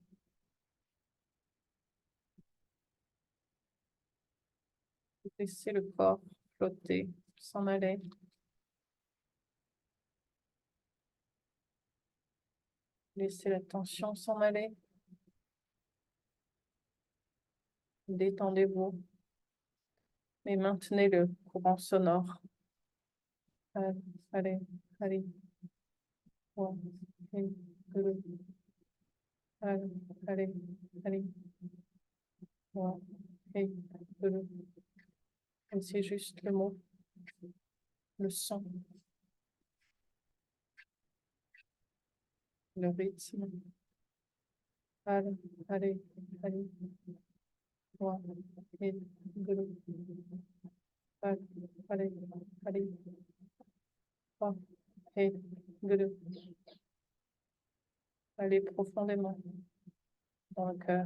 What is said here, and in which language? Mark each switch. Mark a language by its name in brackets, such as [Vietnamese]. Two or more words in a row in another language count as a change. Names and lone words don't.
[French] Laissez le corps flotter, s'en aller. Laissez la tension s'en aller. Détendez-vous. Mais maintenez le courant sonore. [Punjabi] ਹਰੇ, ਹਰੇ, ਹਰੇ, ਵਾ, ਹੇ, ਗੁਰੂ. ਹਰੇ, ਹਰੇ, ਹਰੇ, ਵਾ, ਹੇ, ਗੁਰੂ. [French] Et c'est juste le mot, le son, le rythme. [Punjabi] ਹਰੇ, ਹਰੇ, ਹਰੇ, ਵਾ, ਹੇ, ਗੁਰੂ. ਹਰੇ, ਹਰੇ, ਹਰੇ, ਵਾ, ਹੇ, ਗੁਰੂ. [French] Allez profondément dans le cœur.